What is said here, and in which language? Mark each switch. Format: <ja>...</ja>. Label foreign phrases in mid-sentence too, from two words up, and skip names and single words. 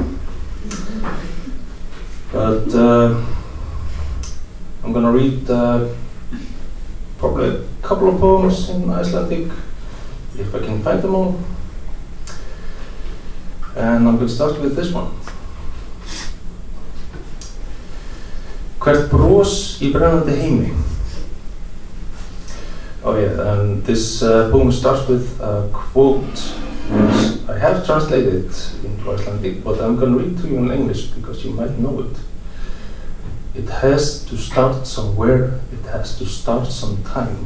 <en>But I'm gonna read probably a couple of poems in Icelandic, if I can find them all. And I'm gonna start with this one.</en> <is>Hvert bros í brennandi heimi.</is> <en>Oh yeah, and this poem starts with a quote which I have translated into Icelandic, but I'm going to read to you in English because you might know it. It has to start somewhere, it has to start sometime.</en>